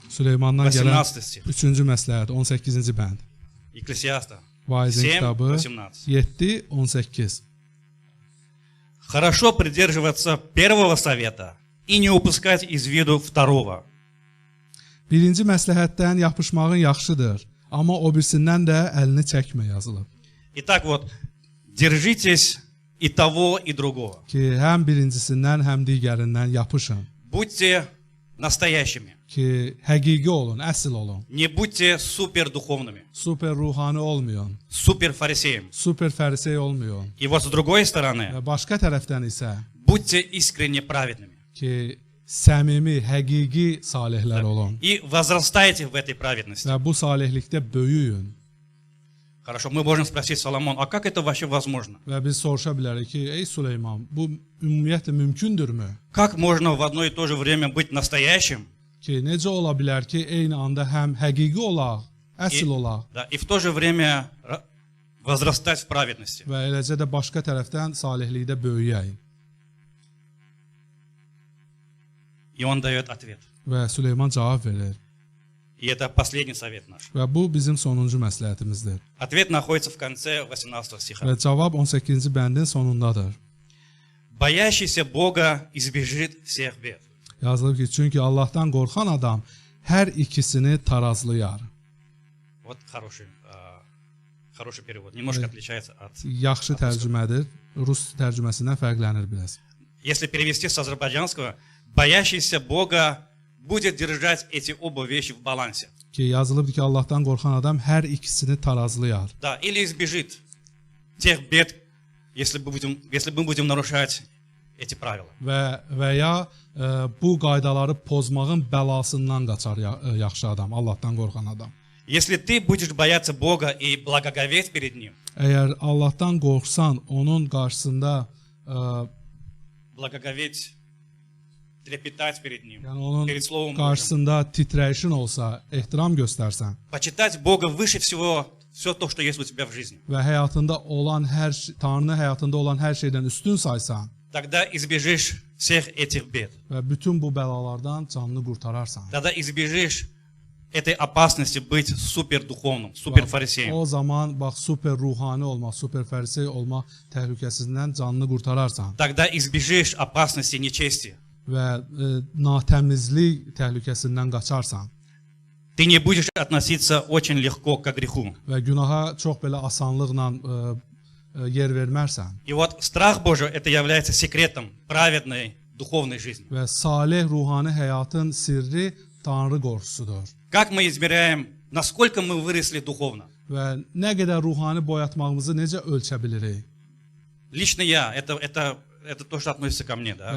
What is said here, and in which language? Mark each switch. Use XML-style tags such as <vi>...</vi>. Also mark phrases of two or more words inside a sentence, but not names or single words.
<az>Süleymandan gələn</az> <ru>18 стих.</ru> <az>üçüncü məsləhət, 18-ci bənd.</az> <ru>Екклесиаста.</ru> <az>Vaizin 7, kitabı 18. 7:18.</az> <ru>Хорошо придерживаться первого совета и не упускать из виду второго.</ru> <az>Birinci məsləhətdən yapışmağın yaxşıdır, amma o birisindən də əlini çəkmə yazılıb.</az> <ru>Итак, вот, держитесь и того, и другого.</ru> <az>Ki həm birincisindən, həm digərindən yapışın.</az> <ru>Будьте настоящими.</ru> <az>Ki həqiqi olun, əsl olun.</az> <ru>Не будьте супердуховными,</ru> <az>Super ruhani olmayın,</az> <ru>суперфарисеями.</ru> <az>super fərisey olmayın.</az> <ru>И вот с другой стороны,</ru> <az>Və başqa tərəfdən isə</az> <ru>будьте искренне праведными.</ru> <az>ki səmimi, həqiqi salihlər olun</az> <ru>И возрастайте в этой праведности.</ru> <az>və bu salihlikdə böyüyün.</az> <ru>Хорошо, мы можем спросить Соломон, а как это вообще возможно?</ru> <az>Və biz soruşa bilərik ki, ey Süleyman, bu ümumiyyətlə mümkündürmü?</az> <ru>Как можно в одно и то же время быть настоящим</ru> <az>Ki necə ola bilər ki, eyni anda həm həqiqi olaq, əsl olaq</az> <ru>да, и в то же время возрастать в праведности?</ru> <az>və eləcə də başqa tərəfdən salihlikdə böyüyək.</az> <ru>И он dает ответ.</ru> <az>Və Süleyman cavab verir.</az> <ru>И это последний совет наш.</ru> <az>Və bu bizim sonuncu məsləhətimizdir.</az> <ru>Ответ находится в конце 18 стиха.</ru> <az>Və cavab 18-ci bəndin sonundadır.</az> <ru>Боящийся Бога избежит всех бед.</ru> <az>Yazılıb ki, çünki Allahdan qorxan adam hər ikisini tarazlayar.</az> <ru>Вот хороший перевод. Немножко отличается от...</ru> <az>Yaxşı tərcümədir. Rus tərcüməsindən fərqlənir biraz.</az> <ru>Если перевести с азербайджанского, боящийся Бога будет держать эти оба вещи в балансе.</ru> <az>Ki yazılıbdır ki, Allahdan qorxan adam hər ikisini tarazlayar.</az> <ru>Да, или избежит тех бед, если мы будем нарушать эти правила.</ru> <az>Və ya bu qaydaları pozmağın bəlasından qaçar yaxşı adam, Allahdan qorxan adam.</az> <ru>Если ты будешь бояться Бога и благоговеть перед Ним,</ru> <az>Əgər Allahdan qorxsan, onun qarşısında</az> <ru>благоговеть, трепетать перед Ним,</ru> <az>yəni onun</az> <ru>перед Словом Божьим,</ru> <az>qarşısında titrəyişin olsa, ehtiram göstərsən</az> <ru>почитать Бога выше всего, все то, что есть у тебя в жизни,</ru> <az>və həyatında olan Tanrını həyatında olan hər şeydən üstün saysan</az> <ru>тогда избежишь всех этих бед.</ru> <az>və bütün bu bəlalardan canını qurtararsan.</az> <ru>Тогда избежишь этой опасности быть супердуховным, суперфарисеем.</ru> <az>O zaman bax super ruhani olmaq, super fərisey olmaq təhlükəsindən canını qurtararsan</az> <ru>Тогда избежишь опасности нечестия.</ru> <az>və natəmizlik təhlükəsindən qaçarsan</az> <ru>Ты не будешь относиться очень легко к греху.</ru> <az>və günaha çox belə asanlıqla yer vermərsən</az> <ru>И вот страх Божий это является секретом праведной духовной жизни.</ru> <az>və salih ruhani həyatın sirri Tanrı qorxusudur.</az> <ru>Как мы измеряем, насколько мы выросли духовно?</ru> <az>Və nə qədər ruhani boyatmağımızı necə ölçə bilirik?</az> <ru>Лично я, это то, что относится ко мне, да?</ru>